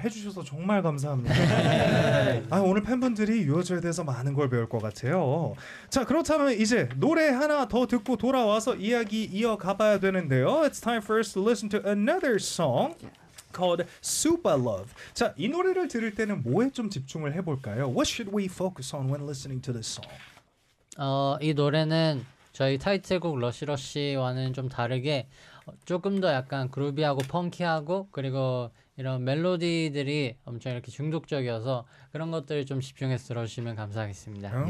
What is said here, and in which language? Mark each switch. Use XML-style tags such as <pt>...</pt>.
<ko>해주셔서 정말 감사합니다. 아, 오늘 팬분들이 유어즈에 대해서 많은 걸 배울 것 같아요. 자, 그렇다면 이제 노래 하나 더 듣고 돌아와서 이야기 이어가봐야 되는데요.</ko> <en>It's time for us to listen to another song called Super Love.</en> <ko>자, 이 노래를 들을 때는 뭐에 좀 집중을 해볼까요?</ko> <en>What should we focus on when listening to this song?</en> <ko>이 노래는 저희 타이틀곡 러시러시와는 좀 다르게 조금 더 약간 그루비하고 펑키하고 그리고 이런 멜로디들이 엄청 이렇게 중독적이어서 그런 것들을 좀 집중해서 들어주시면 감사하겠습니다.</ko>